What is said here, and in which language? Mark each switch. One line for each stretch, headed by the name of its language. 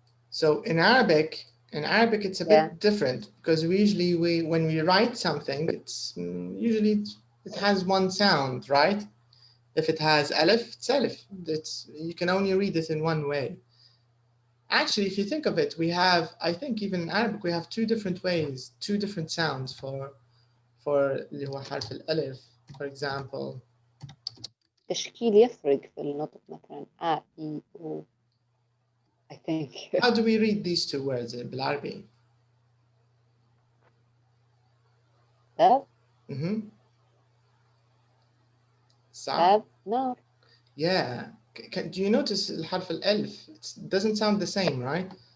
English: So in Arabic it's a bit different because when we write something, it's usually it has one sound, right? If it has alif, it's alif. You can only read it in one way. Actually, if you think of it, we have, I think even in Arabic, we have two different ways, two different sounds for
Arabic: اللي هو حرف الألف.
English: For example,
Arabic: تشكيل يفرق في النطق مثلا A, E, O.
English: I think. How do we read these two words
Arabic: بالعربي? باب. صح. نار.
English: Yeah. Do you notice
Arabic: الحرف الألف?
English: It doesn't sound the same, right?